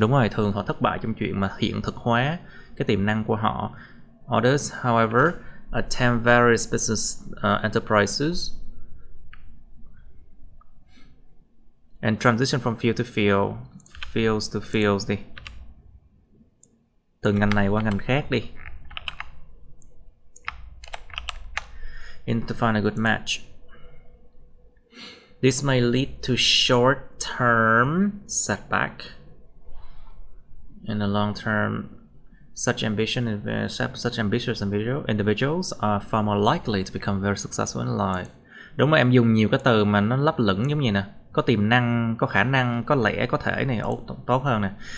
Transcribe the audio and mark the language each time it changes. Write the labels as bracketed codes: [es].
[vi] Đúng rồi, thường họ thất bại trong chuyện mà hiện thực hóa cái tiềm năng của họ. [en] Others, however, attempt various business enterprises and transition from field to fields to fields đi. [vi] Từ ngành này qua ngành khác đi. [en] In to find a good match. This may lead to short-term setback. In the long term, such ambitious individuals are far more likely to become very successful in life. [vi] Đúng là em dùng nhiều cái từ mà nó lấp lửng giống như nè. Có tiềm năng, có khả năng, có lẽ, có thể này tốt hơn nè.